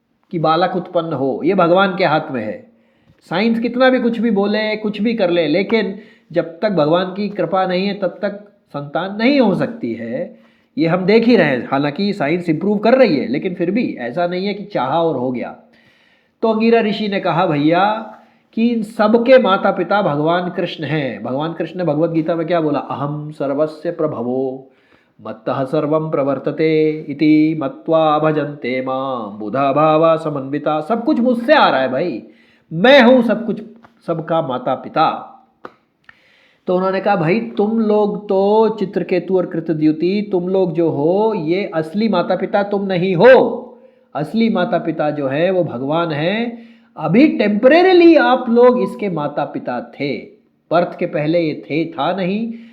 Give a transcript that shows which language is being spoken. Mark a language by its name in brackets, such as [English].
[Hindi] कि बालक उत्पन्न हो, ये भगवान के हाथ में है। साइंस कितना भी कुछ भी बोले, कुछ भी कर ले, लेकिन जब तक भगवान की कृपा नहीं है तब तक संतान नहीं हो सकती है। ये हम देख ही रहे हैं। हालांकि साइंस इंप्रूव कर रही है, लेकिन फिर भी ऐसा नहीं है कि चाहा और हो गया। तो अंगीरा ऋषि ने कहा भैया कि इन सबके माता पिता भगवान कृष्ण हैं। भगवान कृष्ण ने भगवत गीता में क्या बोला? [Sanskrit] अहम सर्वस्य प्रभवो मत्तः सर्वं प्रवर्तते इति मत्वा भजन्ते मां बुधा भावा समन्विता। [Hindi] सब कुछ मुझसे आ रहा है भाई, मैं हूं सब कुछ, सबका माता पिता। तो उन्होंने कहा भाई तुम लोग तो चित्रकेतु और कृतद्युति, तुम लोग जो हो ये असली माता पिता तुम नहीं हो। असली माता पिता जो है वो भगवान है। अभी टेम्परेरीली आप लोग इसके माता पिता थे, बर्थ के पहले ये था नहीं।